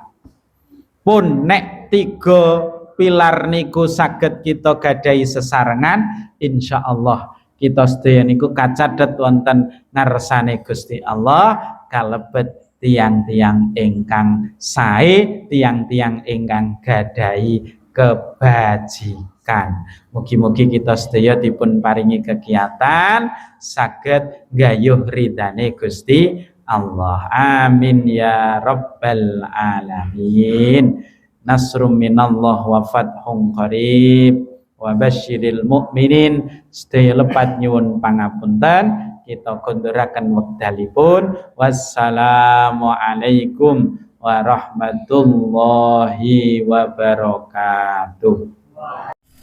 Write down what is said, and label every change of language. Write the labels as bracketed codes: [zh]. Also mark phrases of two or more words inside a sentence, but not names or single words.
[jv] Pun nek 3 pilar niku saged kita gadahi sesarengan, insyaallah kita sedaya niku kacadet wonten ngarsane Gusti Allah kalebet tiang-tiang ingkang sae, tiang-tiang ingkang gadahi kebajikan. Mugi-mugi kita sedaya dipun paringi kegiatan saged gayuh ridane Gusti Allah. [ar] آمين يا رب العالمين. نصر من الله وفتح قريب وبشر المؤمنين. [jv] Sedaya lepat nyuwun pangapunten. Kita konduraken wekdalipun. [ar] والسلام عليكم ورحمة الله وبركاته.